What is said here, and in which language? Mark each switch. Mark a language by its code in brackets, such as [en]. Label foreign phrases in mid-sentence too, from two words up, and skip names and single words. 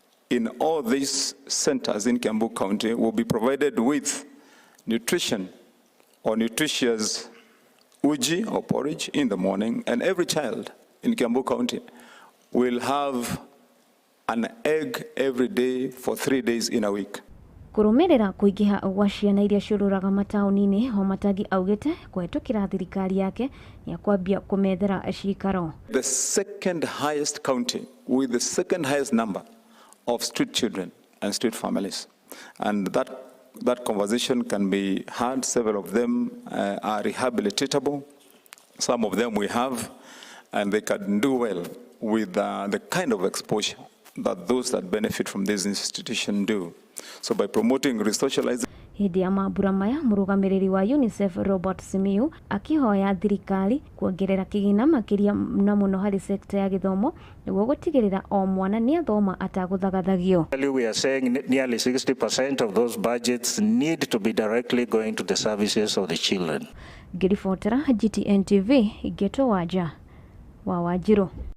[en] In all these centers in Kiambu County will be provided with nutrition or nutritious uji or porridge in the morning, and every child in Kiambu County will have an egg every day for 3 days in a week. [ki] Kurumerera kuingiha gwa ciana iria ciururaga mataũni-inĩ Homatagi augĩte kũhetũkĩra thirikari yake ya kwambia kũmethera ciikaro. [en] The second highest county with the second highest number of street children and street families, and that conversation can be had. Several of them are rehabilitatable. Some of them we have, and they can do well with the kind of exposure that those that benefit from this institution do. So by promoting resocializing. [ki] Hindi ya mambura maya murugamiriri wa UNICEF Robert Simiyu akihoya thirikari kuongerera kigina makiria na muno hari sekta ya githomo niguo gutigirira o mwana ni athoma ataguthagathagia. [en] We are saying nearly 60% of those budgets need to be directly going to the services of the children. [ki] Ngiribotera GTN TV Geto Waja wa Wanjiru.